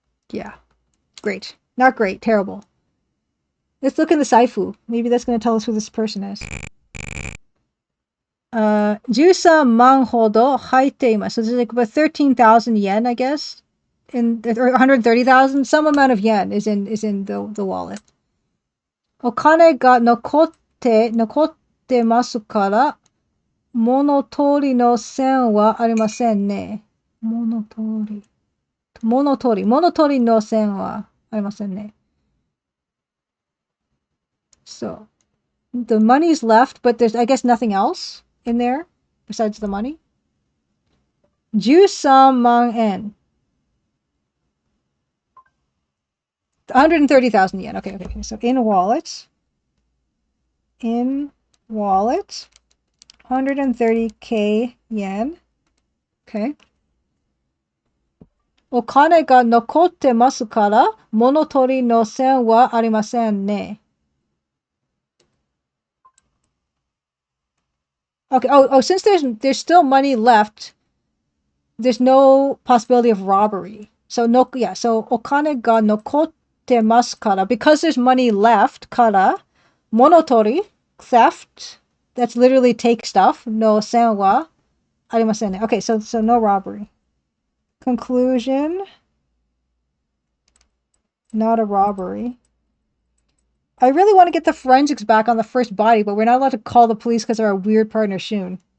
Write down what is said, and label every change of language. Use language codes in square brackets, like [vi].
[en] Yeah. Great. Not great. Terrible. Let's look in the Saifu. Maybe that's going to tell us who this person is. [ja] 13万ほど入っています. [en] So there's like about 13,000 yen, I guess. Or 130,000. Some amount of yen is in the wallet. [ja] お金が残ってますから、物取りの線はありませんね。物取りの線はありませんね。 [en] So, the money's left, but there's, I guess, nothing else in there besides the money. [ja] 13万円. [en] 130,000 yen. Okay. So in wallet. in wallet, 130k yen. Okay. [ja] お金が残ってますから、物取りの線はありませんね。 [en] Okay. Oh, since there's still money left, there's no possibility of robbery. So no, yeah. So [ja] お金が残ってますから、 [en] because there's money left から、物取り theft. That's literally take stuff. [ja] の線はありませんね。 [en] Okay. So no robbery. Conclusion. Not a robbery. I really want to get the forensics back on the first body, but we're not allowed to call the police because of our weird partner, Shun.